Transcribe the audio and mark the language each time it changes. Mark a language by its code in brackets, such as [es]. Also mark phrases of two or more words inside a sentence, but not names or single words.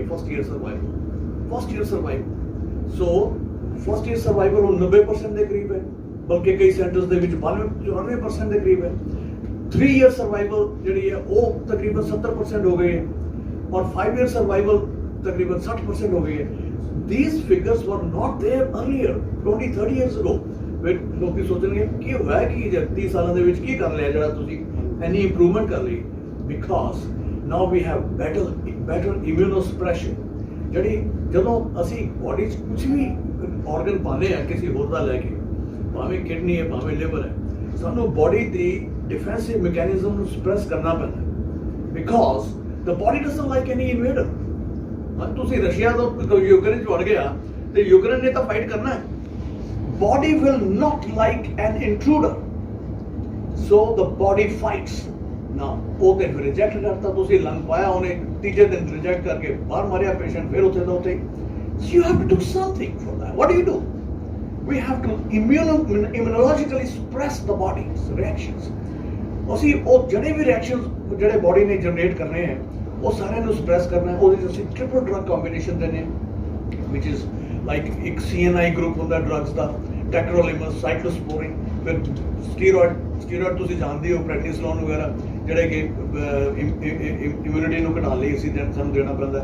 [en] first year survival. [pa] ਸੋ [en] first year survival [pa] ਹੁਣ 90% ਦੇ ਕਰੀਬ ਹੈ, ਬਲਕਿ ਕਈ ਸੈਂਟਰਸ ਦੇ ਵਿੱਚ 94% ਦੇ ਕਰੀਬ ਹੈ. 3 [en] year survival [pa] ਜਿਹੜੀ ਹੈ ਉਹ ਤਕਰੀਬਨ 70% ਹੋ ਗਈ ਹੈ, ਔਰ 5 [en] year survival [pa] ਤਕਰੀਬਨ 60% ਹੋ ਗਈ ਹੈ. [en] These figures were not there earlier, 20-30 years ago. [pa] ਫਿਰ ਲੋਕੀ ਸੋਚਣਗੇ ਕੀ ਹੋਇਆ, ਕਿ 30 ਸਾਲਾਂ ਦੇ ਵਿੱਚ ਕੀ ਕਰ ਲਿਆ ਜਿਹੜਾ ਤੁਸੀਂ ਇੰਨੀ ਇੰਪਰੂਵਮੈਂਟ ਕਰ ਲਈ. [en] ਬਿਕਾਜ਼ now we have better immunosuppression. [pa] ਜਿਹੜੀ ਜਦੋਂ ਅਸੀਂ ਬੋਡੀ 'ਚ ਕੁਝ ਵੀ ਆਰਗਨ ਪਾਉਂਦੇ ਆ ਕਿਸੇ ਹੋਰ ਦਾ ਲੈ ਕੇ, ਭਾਵੇਂ ਕਿਡਨੀ ਹੈ ਭਾਵੇਂ ਲਿਵਰ ਹੈ, ਸਾਨੂੰ ਬੋਡੀ ਦੀ [en] defensive mechanism [pa] ਨੂੰ ਸਪਰੈਸ ਕਰਨਾ ਪੈਂਦਾ, [en] because the body doesn't like any invader. [pa] ਤੁਸੀਂ ਰਸ਼ੀਆ ਤੋਂ ਯੂਕਰੇਨ 'ਚ ਵੜ ਗਿਆ ਤੇ ਯੂਕਰੇਨ ਨੇ ਤਾਂ ਫਾਈਟ ਕਰਨਾ ਹੈ. [en] Body will not like an intruder, so the body fights. [pa] Now ਉਹ ਤੇ ਰਿਜੈਕਟ ਕਰਤਾ, ਤੁਸੀਂ ਲੰਗ ਪਾਇਆ, ਉਹਨੇ ਤੀਜੇ ਦਿਨ ਰਿਜੈਕਟ ਕਰਕੇ ਬਾਹਰ ਮਾਰਿਆ ਪੇਸ਼ੈਂਟ, ਫਿਰ ਉੱਥੇ ਦਾ ਉੱਥੇ. [en] So you have to do something for that. What do? We have to immunologically suppress the body's reactions. [pa] ਅਸੀਂ ਉਹ ਜਿਹੜੇ ਵੀ ਰਿਐਕਸ਼ਨਸ ਜਿਹੜੇ ਬੋਡੀ ਨੇ ਜਨਰੇਟ ਕਰਨੇ ਹੈ, ਉਹ ਸਾਰਿਆਂ ਨੂੰ ਸਪਰੈਸ ਕਰਨਾ ਹੈ. ਉਹਦੇ 'ਚ ਅਸੀਂ [en] triple drug combination [pa] ਦੇਣੇ, [en] which is like [pa] ਇੱਕ CNI ਗਰੁੱਪ ਹੁੰਦਾ ਡਰੱਗਸ ਦਾ, ਟੈਕਰੋਲਿਮਸ, ਸਾਈਕਲੋਸਪੋਰਿਨ, ਫਿਰ ਸਟੀਰੋਇਡ ਤੁਸੀਂ ਜਾਣਦੇ ਹੋ, ਪ੍ਰੈਡਨਿਸੋਲੋਨ ਵਗੈਰਾ, ਜਿਹੜੇ ਕਿ ਇਮਿਊਨਿਟੀ ਨੂੰ ਘਟਾਉਣ ਲਈ ਅਸੀਂ ਸਾਨੂੰ ਦੇਣਾ ਪੈਂਦਾ.